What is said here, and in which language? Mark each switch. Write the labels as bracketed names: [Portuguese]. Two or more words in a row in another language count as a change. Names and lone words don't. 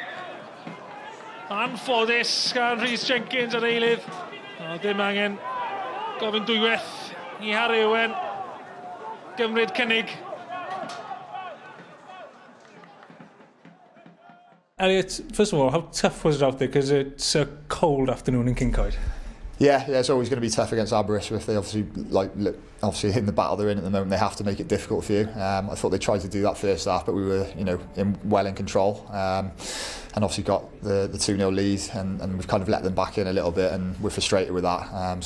[Welsh] Anffodus gan Rhys Jenkins ar eilydd. O, ddim angen gofyn dwywaith i Harry Owen. Gymryd cynnig. [English] Elliot, first of all, how tough was it out there? Because it's a cold afternoon in Kincoed. Yeah, it's always going to be tough against Aberystwyth. They obviously, obviously in the battle they're in at the moment, they have to make it difficult for you. I thought they tried to do that first half, but we were, well in control. And obviously got the 2-0 lead, and we've kind of let them back in a little bit, and we're frustrated with that.